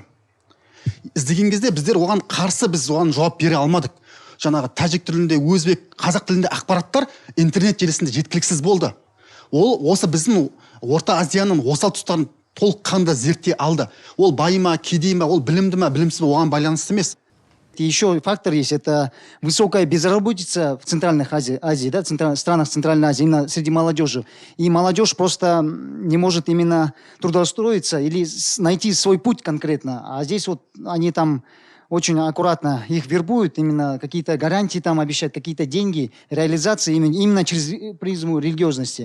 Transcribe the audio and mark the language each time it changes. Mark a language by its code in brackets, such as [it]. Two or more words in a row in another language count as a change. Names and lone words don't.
[kk] Іздеген кезде біздер оған қарсы біз оған жауап бере алмадық. Жаңағы тәжік тілінде, өзбек, қазақ тілінде ақпараттар интернет желісінде жеткіліксіз болды. Ол осы біздің Орта Азияның осал тұстарын толыққанды зерттей алды. Ол байы ма, кедей ма, ол білімді ма, білімсіз ме, оған байланысты емес. [ru] еще фактор есть, это высокая безработица в Центральной Азии, да, странах Центральной Азии, именно среди молодежи. И молодежь просто не может именно трудоустроиться или найти свой путь конкретно. А здесь вот они там очень аккуратно их вербуют, именно какие-то гарантии там обещают, какие-то деньги, реализации именно через призму религиозности.